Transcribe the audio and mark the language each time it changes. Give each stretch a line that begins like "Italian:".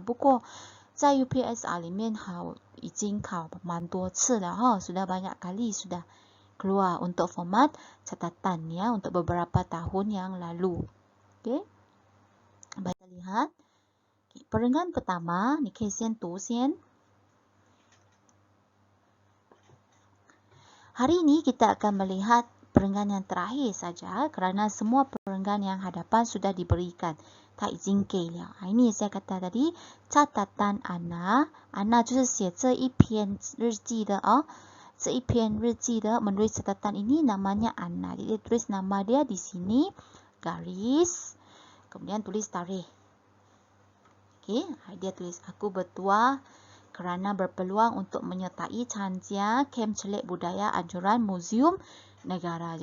Chinese: 不过在 UPSR 里面已经考蛮多次了哈，
Malay: sudah banyak kali sudah keluar untuk format catatan ya untuk beberapa tahun yang lalu. Okey. Baik, kita lihat. Perenggan pertama,
Chinese: 你可以先读先.
Malay: Hari ini kita akan melihat perenggan yang terakhir saja kerana semua perenggan yang hadapan sudah diberikan.
Chinese: 它已经给了.
Malay: Ini saya kata tadi, catatan Ana.
Chinese: Ana 就是写这一篇日记的哦。这一篇日记的
Malay: menulis catatan ini namanya Ana. Jadi tulis nama dia di sini, garis. Kemudian tulis tarikh. Okey, dia tulis aku bertuah kerana berpeluang untuk menyertai Chanjia Kem Celik Budaya Anjuran Museum Negara.